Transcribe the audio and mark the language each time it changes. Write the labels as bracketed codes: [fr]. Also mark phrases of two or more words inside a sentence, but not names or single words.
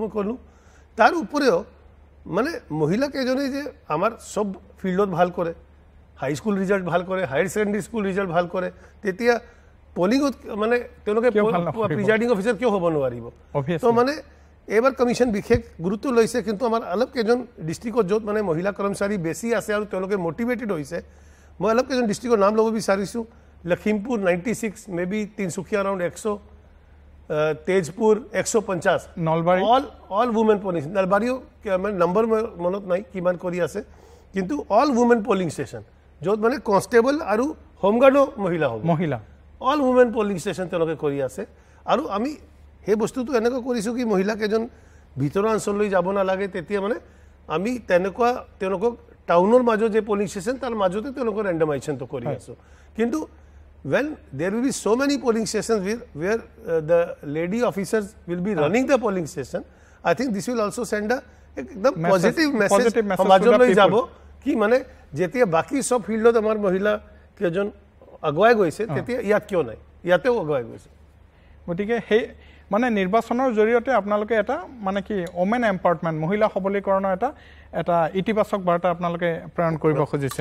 [as] মই কলো তাৰ উপৰেও মানে মহিলা কেজনে যে আমাৰ সব ফিল্ডত ভাল কৰে [en] high school result [as] ভাল কৰে [en] higher secondary school result [as] ভাল কৰে তেতিয়া পোলিংত মানে তেওঁলোকে [en] presiding officer [as] কিয় হ'ব নোৱাৰিব তো মানে এবাৰ কমিশন বিশেষ গুৰুত্ব লৈছে কিন্তু আমাৰ অলপ কেজন ডিস্ট্ৰিক্টত য'ত মানে মহিলা কৰ্মচাৰী বেছি আছে আৰু তেওঁলোকে মোটিভেটেড হৈছে মই অলপ কেজন ডিস্ট্ৰিক্টৰ নাম ল'ব বিচাৰিছো লখিমপুৰ 96 মেবি তিনসুকিয়া around 100 তেজপুৰ 150 নলবাৰী [en] all women polling [as] নলবাৰীও মানে নম্বৰ মনত নাই কিমান কৰি আছে কিন্তু [en] all women polling station [as] য'ত মানে কনস্টেবল আৰু হোমগাৰ্ডৰ মহিলা [en] all women polling station [as] তেওঁলোকে কৰি আছে আৰু আমি হে বস্তুটো এনেকৈ কৰিছো কি মহিলা কেজন ভিতৰ অঞ্চললৈ যাব না লাগে তেতিয়া মানে আমি তেনেকুৱা তেওঁলোকক টাউনৰ মাজত যে [en] polling station [as] তাৰ মাজতে তেওঁলোকৰ ৰেন্ডমাইজেশন তো কৰি আছো কিন্তু [en] when there will be so many polling stations where the lady officers will be running the polling station I think this will also send a ekdam positive message [as] সমাজলৈ যাব কি মানে যেতিয়া বাকি সব ফিল্ডত আমাৰ মহিলা কেজন আগুৱাই গৈছে তেতিয়া ইয়াত কিয় নাই ইয়াতেও আগুৱাই গৈছে গতিকে হে মানে নিৰ্বাচনৰ জৰিয়তে আপোনালোকে এটা মানে কি [en] women empowerment [as] মহিলা সবলীকৰণৰ এটা ইতিবাচক বাৰ্তা আপোনালোকে প্ৰেৰণ কৰিব খুজিছে